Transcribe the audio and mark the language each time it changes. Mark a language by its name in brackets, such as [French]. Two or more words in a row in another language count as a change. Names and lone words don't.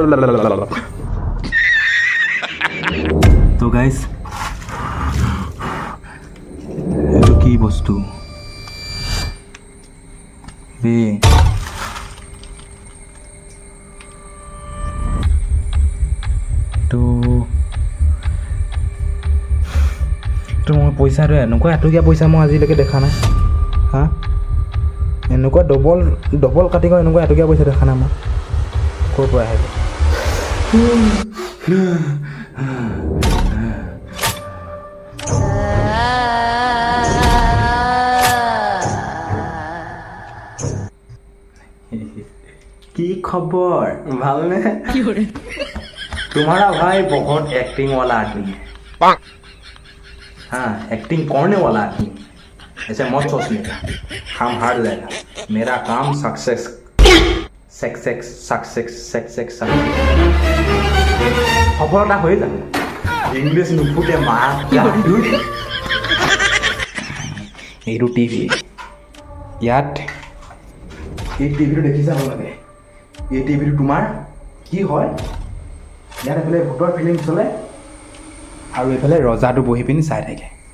[Assamese] তো গাইজ এইটো কি বস্তু বে তো মই পইচাটো এনেকুৱা এটকীয়া পইচা মই আজিলৈকে দেখা নাই হা এনেকুৱা ডবল কাটি গৈ এনেকুৱা এটকীয়া পইচা দেখা নাই মই ক'ৰ পৰা আহিব [Hindi] কি खबर ভালনে तुम्हारा भाई बहुत एक्टिंग वाला आदमी है हाँ एक्टिंग करने वाला आदमी ऐसे मत सोचने का काम हार जाएगा मेरा काम सक्सेस [Assamese] সফলতা হৈ যাব ইংলিছ নুফুটে মা এইটো টিভি ইয়াত এই টিভিটো দেখি যাব লাগে এই টিভিটো তোমাৰ কি হয় ইয়াত এইফালে ভূতৰ ফিল্ম চলে আৰু এইফালে ৰজাটো বহি পিনি চাই থাকে